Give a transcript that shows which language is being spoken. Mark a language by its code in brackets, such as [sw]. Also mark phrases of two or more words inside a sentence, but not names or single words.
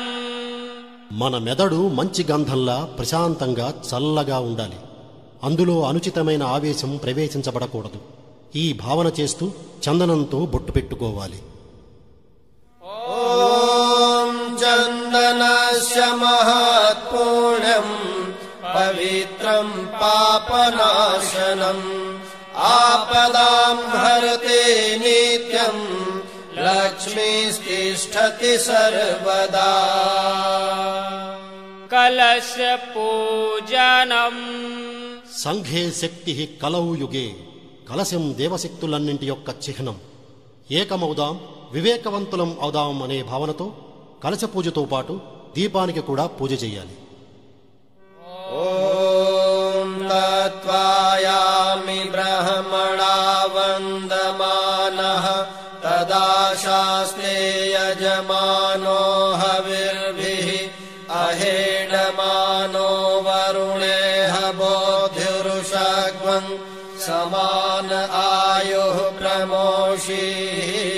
[te] మన మెదడు మంచి గంధంలా ప్రశాంతంగా చల్లగా ఉండాలి. అందులో అనుచితమైన ఆవేశం ప్రవేశించబడకూడదు. ఈ భావన చేస్తూ చందనంతో బొట్టు పెట్టుకోవాలి. [sa] ఓం చందనస్య మహత్పుణ్య नित्यम् पवित्रम् पापनाशनम् आपदाम् हरते नित्यम् लक्ष्मीस्तिष्ठति सर्वदा कलश पूजनम् సంఘే శక్తి కలౌ యుగే [te] కలశం దేవశక్తులన్నింటి యొక్క చిహ్నం. ఏకమవుదాం వివేకవంతులం అవుదాం అనే భావనతో కలశ పూజతో పాటు దీపానికి కూడా పూజ చేయాలి. [sa] ఓం తత్వాయామి బ్రహ్మణా వందమానః తదా శాస్తే యజమానో హవిర్భిః అహేడమానో వరుణేః బోధిరుషగ్వం సమాన ఆయుః ప్రమోషీః.